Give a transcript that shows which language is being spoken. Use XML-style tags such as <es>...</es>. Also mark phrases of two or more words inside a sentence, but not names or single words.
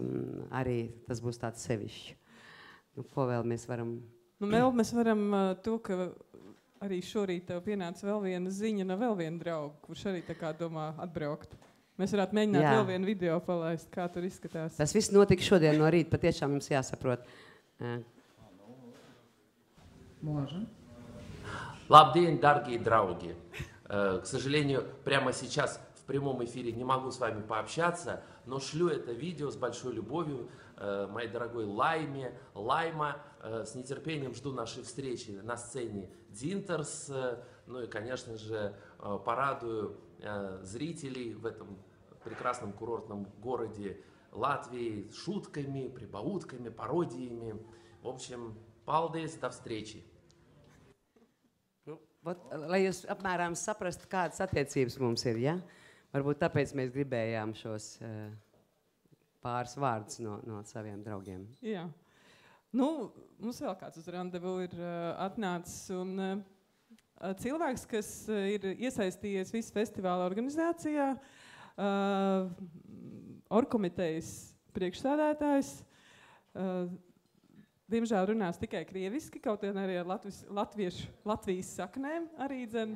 <lv>Tāpēc arī tas būs tāds sevišķi. Nu, ko vēl mēs varam? Nu, vēl mēs varam to, ka arī šorīt tev pienāca vēl viena ziņa no vēl viena drauga, kurš arī tā kā domā atbraukt. Mēs varētu mēģināt vēl vienu video palaist, kā tur izskatās. Tas viss notika šodien no rīta, patiešām jums jāsaprot.</lv> <ru>Можно.</ru> <lv>Labdien, дорогие draugi!</lv> <ru>К сожалению, прямо сейчас в прямом эфире не могу с вами пообщаться, но шлю это видео с большой любовью моей дорогой Лайме. Лайма, с нетерпением жду нашей встречи на сцене Динтерс. Ну и, конечно же, порадую зрителей в этом прекрасном курортном городе Латвии шутками, прибаутками, пародиями. В общем, paldies, до встречи!</ru> <lv>Lai jūs apmēram saprastu, kādas attiecības mums ir, ja? Varbūt tāpēc mēs gribējām šos pāris vārdus no saviem draugiem. Jā. Nu, mums vēl kāds uz randevu ir atnācis, un cilvēks, kas ir iesaistījies visu festivāla organizācijā, orgkomitejas priekšsēdētājs, diemžēl runās tikai krieviski, kaut arī ar Latvijas saknēm arī dzen.</lv>